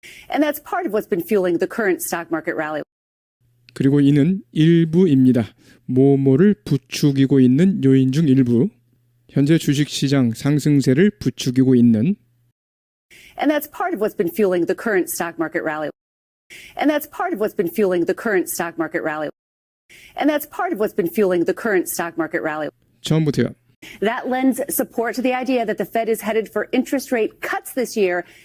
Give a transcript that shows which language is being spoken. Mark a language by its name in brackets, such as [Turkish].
[English] And that's part of what's been fueling the current stock market rally. [Korean] 그리고 이는 일부입니다. 뭐뭐를 부추기고 있는 요인 중 일부. 현재 주식시장 상승세를 부추기고 있는. [English] And that's part of what's been fueling the current stock market rally. And that's part of what's been fueling the current stock market rally. And that's part of what's been fueling the current stock market rally. [Korean] 처음부터요. [English] That lends support to the idea that the Fed is headed for interest rate cuts this year.